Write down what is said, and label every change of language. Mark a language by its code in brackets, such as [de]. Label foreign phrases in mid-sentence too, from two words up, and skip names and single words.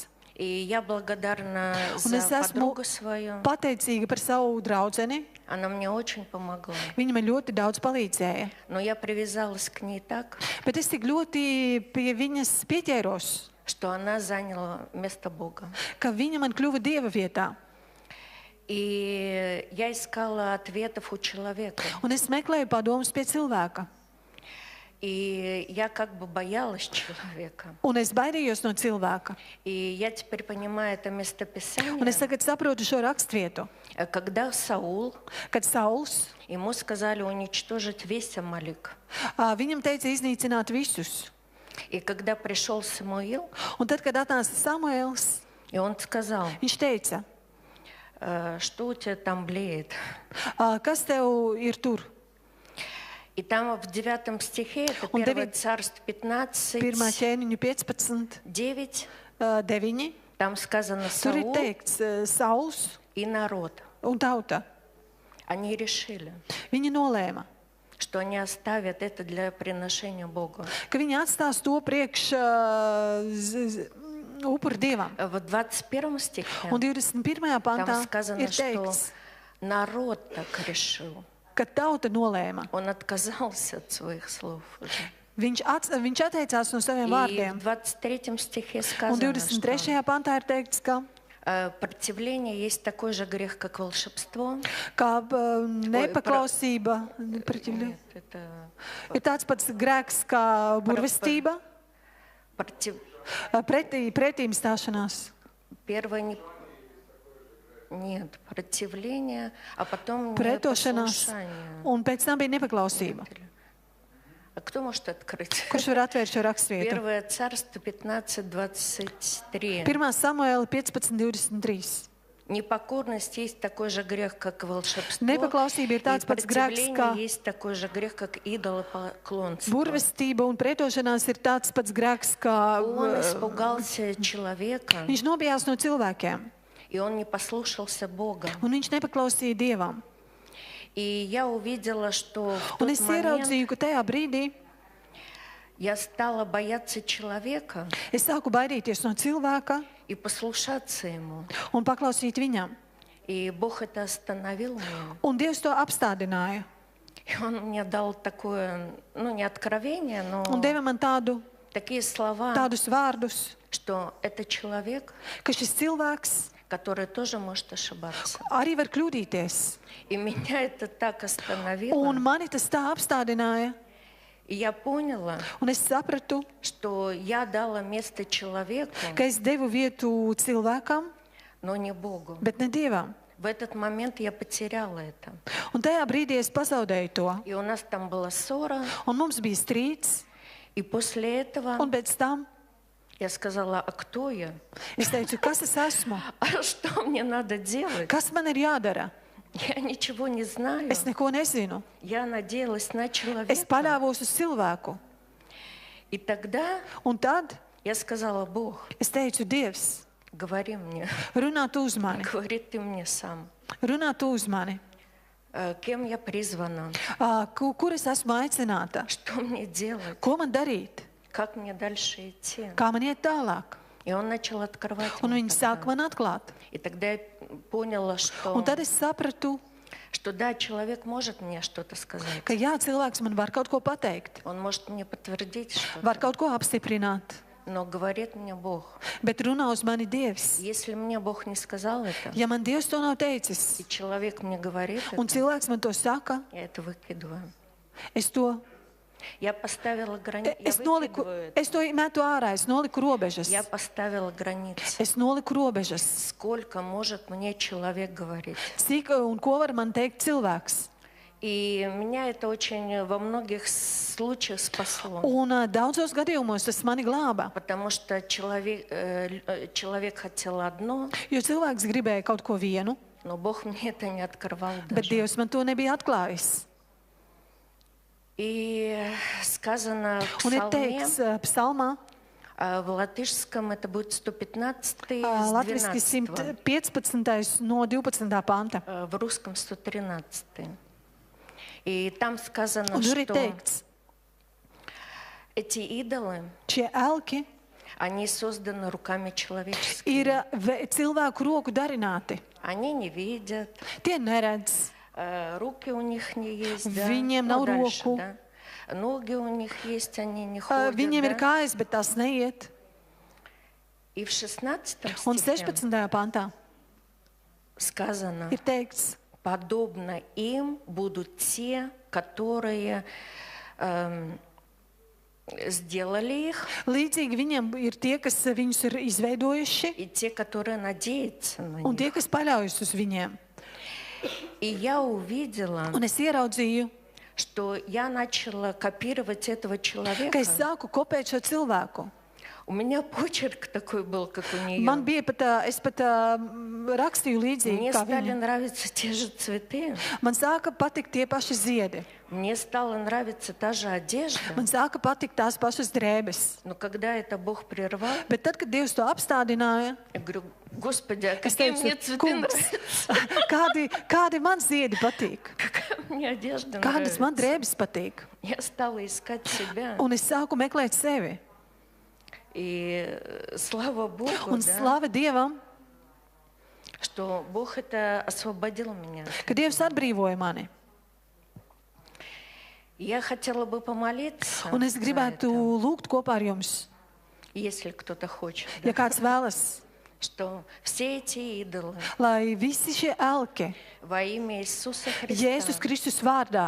[ru] И я благодарна [lv] Un es [ru] за [lv] esmu [ru] подругу свою. [lv] pateicīga par savu draudzeni. [ru] Она мне очень помогла. [lv] Viņa man ļoti daudz palīdzēja. [ru] Но я привязалась к ней так, [lv] Bet es tik ļoti pie viņas pieķēros, [ru] что она заняла место Бога. [lv] ka viņa man kļuva Dieva vietā. [ru] И я искала ответов у человека. [lv] Un es meklēju padomus pie cilvēka. [ru] И я как бы боялась человека. [lv] Un es baidījos no cilvēka. [ru] И я теперь понимаю это [lv] Un es [ru] местописание, [lv] tagad saprotu šo rakstvietu. [ru] когда Саул, [lv] Kad Sauls, [ru] ему сказали уничтожить весь Амалик. [lv] viņam teica iznīcināt visus. [ru] И когда пришел Самуил, [lv] Un tad, kad atnāca Samuēls, [ru] и он сказал, [lv] viņš teica, [ru] что у тебя там блеет. [lv] kas tev ir tur? [ru] И там в 9 стихе, это Он 1 Давид- Царств 15, [lv] 1. ķēniņu 15, [ru] 9, [lv] 9. [ru] там сказано [lv] Tur ir [ru] Саул [lv] teikts Sauls [ru] и народ. [lv] un tauta. [ru] Они решили, [lv] Viņi nolēma, [ru] что они оставят это для приношения Богу. [lv] ka viņi atstās to priekš upuri Dievam. [ru] В 21 стихе [lv] Un 21. pantā [ru] там сказано, [lv] ir [ru] что [lv] teikts, [ru] народ так решил. [lv] ka tauta nolēma. [ru] Он отказался от своих слов уже. [lv] Viņš atteicās no saviem [ru] И [lv] vārdiem. [ru] в 23 стихе [lv] Un [ru] сказано, [lv] 23. pantā ir teikts, ka [ru] противление есть такой же грех, как волшебство. [lv] nepaklausība [ru] Нет, это [lv] ir tāds pats grēks kā burvestība, pretīm stāšanās. [ru] первое нет, противление, а потом [lv] Pretošanās, [ru] непослушание. [lv] un pēc tam bija nepaklausība. [ru] Кто может открыть? [lv] Kurš var atvērt šo rakstvietu? [ru] Первое царство 15:23. [lv] 1. Samuēla 15:23. [ru] Непокорность есть такой же грех, как волшебство. [lv] Nepaklausība ir tāds pats grēks, kā [ru] Противление есть такой же грех, как идолопоклонство. [lv] burvestība, un pretošanās ir tāds pats grēks, kā [ru] Он испугался человека, [lv] viņš nobijās no cilvēkiem, [ru] и он не послушался Бога. [lv] un viņš nepaklausīja Dievam. [ru] И я увидела, что в [lv] Un [ru] тот [lv] es [ru] момент [lv] ieraudzīju, ka tajā brīdī [ru] я стала бояться человека [lv] es sāku baidīties no cilvēka [ru] и послушаться ему. [lv] un paklausīt viņam. [ru] И Бог это остановил мне. [lv] Un Dievs to apstādināja. [ru] И Он мне дал такое, не откровение, но [lv] Un deva man [ru] такие слова, [lv] tādus vārdus, [ru] что это человек, [lv] ka šis cilvēks [ru] который тоже может ошибаться. [lv] arī var kļūdīties. [ru] И меня это так остановило. [lv] Un mani tas tā apstādināja. [ru] И я поняла, [lv] Un es sapratu, [ru] что я дала место человеку, [lv] ka es devu vietu cilvēkam, [ru] но не Богу. [lv] bet ne Dievam. [ru] В этот момент я потеряла это. [lv] Un tajā brīdī es pazaudēju to. [ru] И у нас там была ссора. [lv] Un mums bija strīds. [ru] И после этого [lv] Un pēc tam [ru] я сказала, а кто я? [lv] es teicu, kas es esmu? [ru] А что мне надо делать? [lv] Kas man ir jādara? [ru] Я ничего не знаю. [lv] Es neko nezinu. [ru] Я надеялась на [lv] Es [ru] человека. [lv] paļāvos uz cilvēku. [ru] И тогда [lv] Un tad [ru] я сказала, Бог, [lv] es teicu, Dievs, [ru] говори мне. [lv] runā tu uz mani. [ru] Говори ты мне сам. [lv] Runā tu uz mani. [ru] Кем я призвана? [lv] Kur es esmu aicināta? [ru] Что мне делать? [lv] Ko man darīt? [ru] Как мне дальше идти? [lv] Kā man iet tālāk? [ru] И он начал открывать [lv] Un [ru] мне [lv] viņi [ru] тогда. [lv] sāk man atklāt. [ru] И тогда я поняла, [lv] Un tad es sapratu, [ru] что да, человек может мне что-то сказать. [lv] ka jā, cilvēks man var kaut ko pateikt, [ru] Он может мне подтвердить что-то. [lv] var kaut ko apstiprināt, [ru] Но говорит мне Бог. [lv] bet runā uz mani Dievs. [ru] Если мне Бог не сказал это, [lv] Ja man Dievs to nav teicis, [ru] и человек мне говорит [lv] un [ru] это, [lv] cilvēks man to saka, [ru] я это выкидываю. [lv] es to [ru] Я поставила границы. [lv] Es to metu ārā, es noliku robežas. [ru] Я поставила границы. [lv] Es noliku robežas. [ru] Сколько может мне человек говорить? [lv] Cik un ko var man teikt cilvēks? [ru] И меня это очень во многих случаях спасло. [lv] Un daudzos gadījumos tas mani glāba. [ru] Потому что человек хотел одно, [lv] Jo cilvēks gribēja kaut ko vienu, [ru] но Бог мне это не открывал [lv] bet [ru] даже. [lv] Dievs man to nebija atklājis. [ru] И сказано в [lv] Un ir [ru] псалме, [lv] teikts psalmā, [ru] в латышском это будет 115 [lv] latviski [ru] с 12, [lv] 115. no 12. panta. [ru] в русском 113. И там сказано, [lv] Un tur ir [ru] что [lv] teikts, [ru] эти идолы, [lv] šie elki [ru] они созданы руками человеческими. [lv] ir cilvēku roku darināti. [ru] Они не видят, [lv] Tie neredz, [ru] руки у них не есть, да? [lv] Viņiem nav [ru] дальше, [lv] roku. [ru] да? Ноги у них есть, они не ходят. [lv] viņiem ir [ru] да? [lv] kājas, bet tās neiet. [ru] И в 16 [lv] Un [ru] стихе [lv] 16. pantā [ru] сказано, [lv] ir teikts, [ru] подобно им будут те, которые сделали их, [lv] līdzīgi viņiem ir tie, kas viņus ir izveidojuši, [ru] и те, которые надеются на [lv] un [ru] них. [lv] tie, kas paļaujas uz viņiem. [ru] И я увидела, [lv] Un es ieraudzīju, [ru] что я начала копировать этого [lv] ka [ru] человека. [lv] es sāku kopēt šo cilvēku. [ru] У меня почерк такой был, как у нее. [lv] Man bija pat, es pat rakstīju līdzīgi [ru] Мне [lv] kā [ru] стали [lv] viņa. [ru] нравиться те же цветы. [lv] Man sāka patikt tie paši ziedi. [ru] Мне стала нравиться та же одежда. [lv] Man sāka patikt tās pašas drēbes. [ru] Но когда это Бог прервал, [lv] Bet tad, kad Dievs to apstādināja, [ru] я говорю, Господи, а [lv] es [ru] какие [lv] teicu, [ru] мне цветы [lv] kungs, [ru] нравятся? [lv] kādi man ziedi patīk? [ru] Какая мне одежда [lv] Kādas man [ru] нравится? [lv] drēbes patīk? [ru] Я стала искать себя. [lv] Un es sāku meklēt sevi. [ru] И слава Богу, [lv] Un [ru] да, [lv] slava Dievam, [ru] что Бог это освободил меня. [lv] ka Dievs atbrīvoja mani. [ru] Я хотела бы помолиться, [lv] Un es [ru] за [lv] gribētu [ru] это, [lv] lūgt kopā ar jums, [ru] если кто-то хочет, [lv] ja [ru] да, [lv] kāds vēlas, [ru] что все эти идолы [lv] lai visi šie elki [ru] во имя Иисуса [lv] Jēzus [ru] Христа [lv] Kristus vārdā